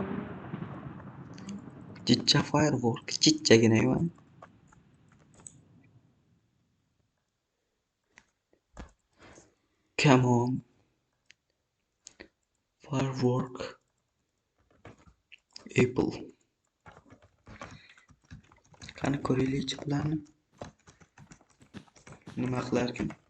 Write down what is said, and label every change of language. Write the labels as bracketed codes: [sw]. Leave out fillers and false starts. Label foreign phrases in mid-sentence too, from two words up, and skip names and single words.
[uz] Jicha firework, jichagina emas. [en] Come on. Firework. Apple. [uz] Qani ko'raylik bularni. Nima qilarkan?